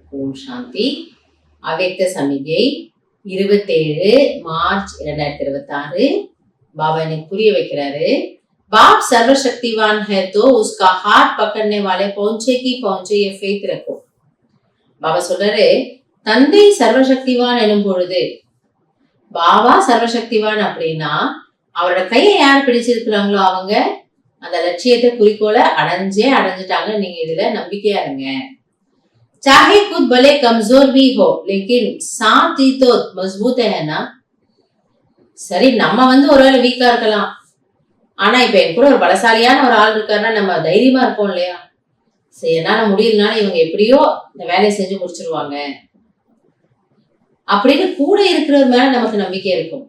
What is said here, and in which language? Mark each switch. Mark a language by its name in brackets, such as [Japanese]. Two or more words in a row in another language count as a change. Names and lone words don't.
[Tamil] ஓம் சாந்தி. அவ்யக்த சமிகை 27 மார்ச் 2026. பாபா எனக்கு புரிய வைக்கிறாரு. [Hindi] बाप सर्वशक्तिवान है तो उसका हाथ पकड़ने वाले पहुंचे की पहुंचे ये फेथ रखो. [Tamil] பாபா சொல்றாரு, தந்தை சர்வசக்திவான் எனும் பொழுது, பாபா சர்வசக்திவான் அப்படின்னா அவரோட கையை யார் பிடிச்சிருக்கிறாங்களோ அவங்க அந்த லட்சியத்தை குறிக்கோளை அடைஞ்சிட்டாங்க. நீங்க இதுல நம்பிக்கையா இருங்க. [Hindi] चाहे खुद भले कमजोर भी हो लेकिन साथ ही तो मजबूत है ना. [Tamil] சரி, நம்ம ஒருவேளை வீக்கா இருக்கலாம், ஆனா இப்ப என் கூட ஒரு பலசாலியான ஒரு ஆள் இருக்காருன்னா நம்ம தைரியமா இருப்போம் இல்லையா? சரி, என்னால முடியலனாலும் இவங்க எப்படியோ இந்த வேலையை செஞ்சு முடிச்சிருவாங்க அப்படின்னு கூட இருக்கிறவர் மேல நமக்கு நம்பிக்கை இருக்கும்.